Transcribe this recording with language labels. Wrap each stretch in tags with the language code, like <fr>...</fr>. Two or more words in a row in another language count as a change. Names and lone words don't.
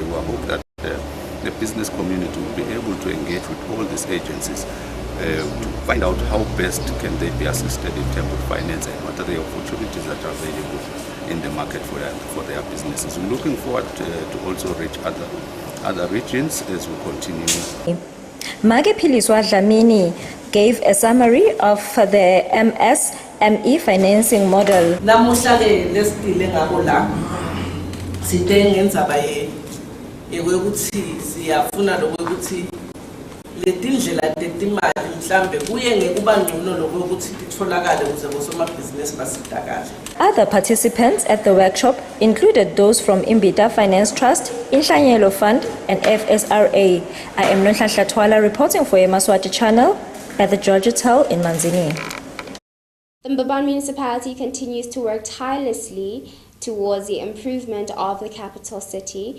<en>We hope that the business community will be able to engage with all these agencies to find out how best can they be assisted in terms of finance and what are the opportunities that are available in the market for their businesses. We're looking forward to also reach other regions as we continue. Magephiliswa Dlamini gave a summary of the MSME financing model.</en> <ss>Namuhla ke lesitile ngako la sithe ngendzaba yokuthi siyafuna lokuthi letindlela tetimali mhlambe kuye ngekuba ngcono lokuthi litholakale ukuze bosomabhizinisi basidakale.</ss> <en>Other participants at the workshop included those from Imbita Finance Trust, Inhlanyelo Fund and FSRA. I am Nonhlanhla Twala reporting for Yemaswati Channel at the George Hotel in Manzini. The Mbaban municipality continues to work tirelessly towards the improvement of the capital city.</en>